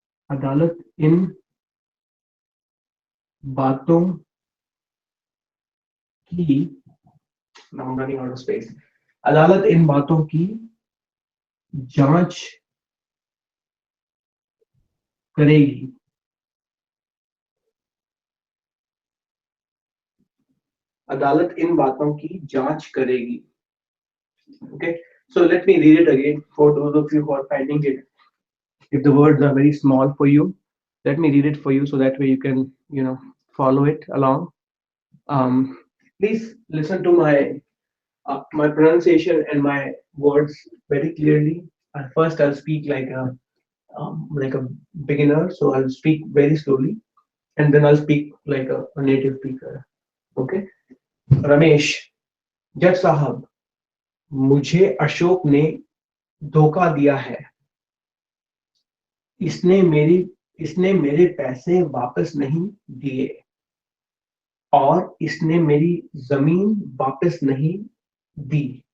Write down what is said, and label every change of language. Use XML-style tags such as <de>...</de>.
<hi>अदालत इन बातों की</hi> <en>now I'm running out of space.</en> <hi>अदालत इन बातों की जांच करेगी. अदालत इन बातों की जांच करेगी.</hi> <en>Okay, so let me read it again for those of you who are finding it. If the words are very small for you, let me read it for you so that way you can, follow it along. Please listen to my pronunciation and my words very clearly. First, I'll speak like a beginner, so I'll speak very slowly, and then I'll speak like a native speaker.</en> <hi>Okay, Ramesh, जज साहब, मुझे अशोक ने धोखा दिया है. इसने मेरी इसने मेरे पैसे वापस नहीं दिए और इसने मेरी जमीन वापस नहीं दी.</hi>